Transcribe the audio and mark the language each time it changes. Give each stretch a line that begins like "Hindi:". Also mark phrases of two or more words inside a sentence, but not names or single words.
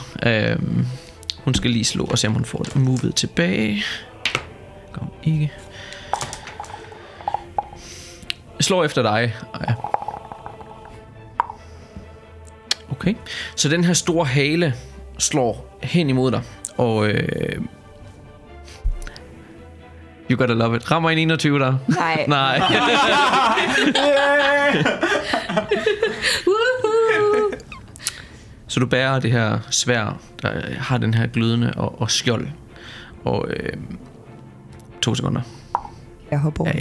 Danish: Hun skal lige slå og se, om hun får det movet tilbage. Kom ikke. Slår efter dig. Ja. Okay. Så den her store hale slår hen imod dig, og
English: you gotta love it.
Danish: Rammer en 21 der? Nej. Nej. Så du bærer det her sværd, der har den her glødende og skjold. Og 2 sekunder. Jeg hopper over.